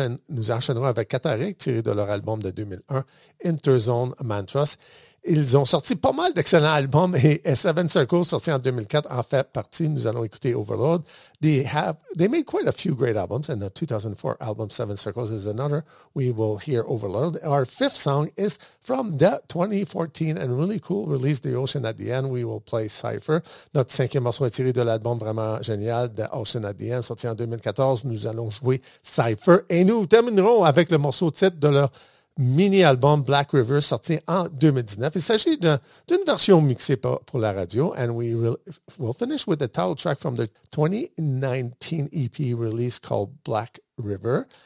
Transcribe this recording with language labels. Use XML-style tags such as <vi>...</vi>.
<fr>Nous enchaînerons avec Cataric, tiré de leur album de 2001, Interzone Mantras. Ils ont sorti pas mal d'excellents albums et Seven Circles, sorti en 2004, en fait partie. Nous allons écouter Overload.</fr> <en>They made quite a few great albums, and the 2004 album Seven Circles is another. We will hear Overload. Our fifth song is from the 2014 and really cool release, The Ocean at the End. We will play Cypher.</en> <fr>Notre cinquième morceau est tiré de l'album vraiment génial, The Ocean at the End, sorti en 2014. Nous allons jouer Cypher et nous terminerons avec le morceau titre de leur mini-album Black River, sorti en 2019. Il s'agit d'une version mixée pour la radio.</fr> <en>And we will finish with the title track from the 2019 EP release called Black River.</en>